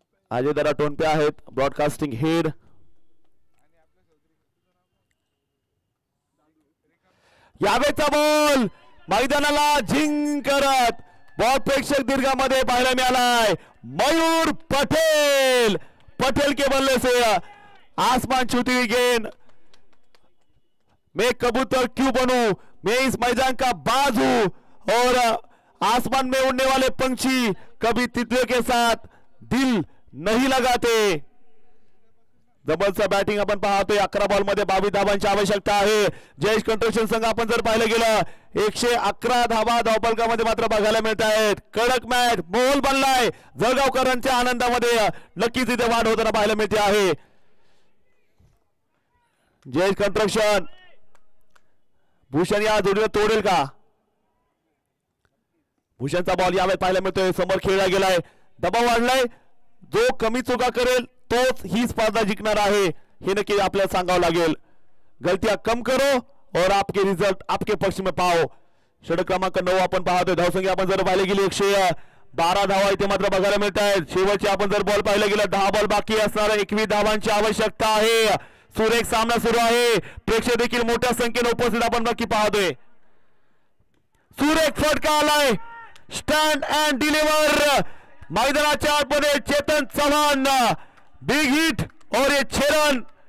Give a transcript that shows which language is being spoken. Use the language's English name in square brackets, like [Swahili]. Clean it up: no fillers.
[Marathi] अजय दादा टोनपे आहेत broadcasting head. यावेचा ball मैदानाला झिंग करत बॉल प्रेक्षक दीर्घामध्ये पाहायला मिळालाय. [Hindi] मयूर पटेल पटेल के बल्ले से आसमान छूती हुई गेंद. मैं कबूतर क्यों बनूं, मैं इस मैदान का बाज हूं और आसमान में उड़ने वाले पंछी कभी तितलियों के साथ दिल नहीं लगाते. [Marathi] जबरदस्त बॅटिंग आपण पाहतोय. 11 बॉल मध्ये 22 धावांची आवश्यकता आहे. जयेश कंस्ट्रक्शन संघ आपण जर पाहिलं गेलं 111 धावा धावफलकामध्ये मात्र बघायला मिळत आहेत. कडक मॅच माहोल बनलाय जळगावकरांच्या आनंदामध्ये. नक्कीच इथे वाढ होताना पाहायला मिळते आहे. जयेश कंस्ट्रक्शन भूषण या जोडीला तोडेल का. भूषणचा बॉल यावेळी पाहायला मिळतोय. समोर खेळला गेलाय. दबाव वाढलाय. जो कमी चुका करेल तोच ही स्पर्धा जिंकणार आहे हे नक्की आपल्याला सांगावं लागेल. [Hindi] गलतियां कम करो और आपके रिजल्ट आपके पक्ष में पाओ. [Marathi] षटक क्रमांक 9 आपण पाहतोय. धावसंख्या आपण जर पाहिले गेली 112 धावा इथे मात्र बघायला मिळत आहेत. शेवटचे आपण जर बॉल पाहिलं गेलं 10 बॉल बाकी असणार 21 धावांची आवश्यकता आहे. सुरेख सामना सुरू आहे. प्रेक्षक देखील मोठ्या संख्येने उपस्थित आपण नक्की पाहतोय. सुरेख फटका आलाय. [English] stand and deliver [Marathi] मैदानाच्या आतमध्ये चेतन चव्हाण [English] big hit [Hindi] और ये 6 रन.